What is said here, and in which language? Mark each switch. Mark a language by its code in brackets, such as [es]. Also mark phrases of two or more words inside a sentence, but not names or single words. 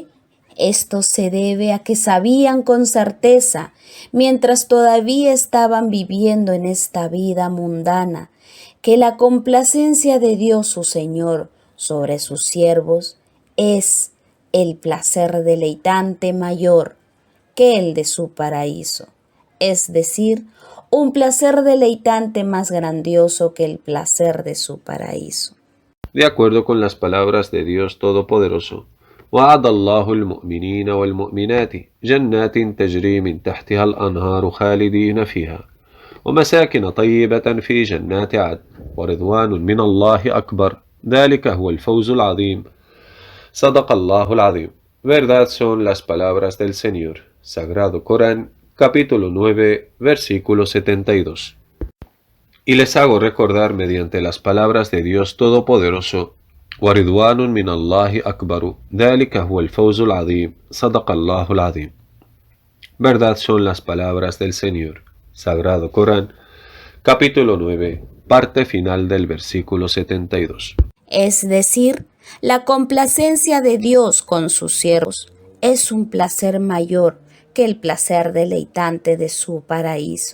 [es] Esto se debe a que sabían con certeza, mientras todavía estaban viviendo en esta vida mundana, que la complacencia de Dios, su Señor, sobre sus siervos es el placer deleitante mayor que el de su paraíso, es decir, un placer deleitante más grandioso que el placer de su paraíso. De acuerdo con las palabras de Dios Todopoderoso, [ar] وعد الله المؤمنين والمؤمنات جنات تجري من تحتها الأنهار خالدين فيها ومساكن طيبة في جنات عدن ورضوان من الله أكبر ذلك هو الفوز العظيم صدق الله العظيم. [es] Verdad son las palabras del Señor. Sagrado Corán, capítulo 9, versículo 72. Y les hago recordar mediante las palabras de Dios Todopoderoso: [ar] وَرِضْوَانٌ مِّنَ اللَّهِ أَكْبَرُ ذَلِكَ هُوَ الْفَوْزُ الْعَظِيمُ صَدَقَ اللَّهُ الْعَظِيمُ. [es] Verdad son las palabras del Señor. Sagrado Corán, capítulo 9, parte final del versículo 72. Es decir, la complacencia de Dios con sus siervos es un placer mayor que el placer deleitante de su paraíso.